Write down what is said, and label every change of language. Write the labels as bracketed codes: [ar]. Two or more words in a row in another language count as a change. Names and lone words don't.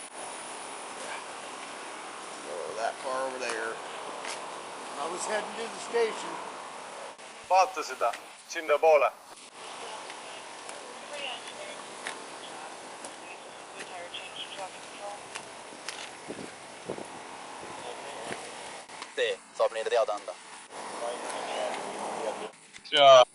[en] That car over there. I was heading to the station. [et] Vaata seda. Sinna poole. Tee, saab neile teada anda. Jaa.